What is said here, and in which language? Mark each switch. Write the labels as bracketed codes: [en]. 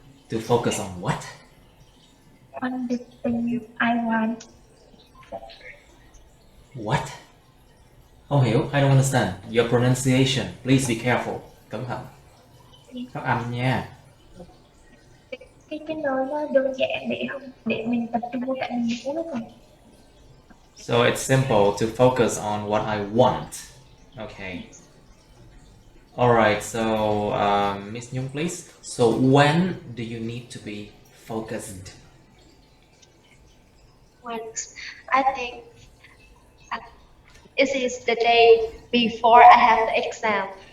[en] To focus on what? on the thing I want. What? [vi] Không hiểu, [en] I don't understand. Your pronunciation, please be careful. [vi] Cẩn thận. Phát âm nha. Cái nơi nó đơn giản để mình tập trung vô cảm nhận của nó thôi. [en] So it's simple to focus on what I want. Okay. Alright, so Miss Nhung, please. So when do you need to be focused? Once I think it is the day before I have the exam.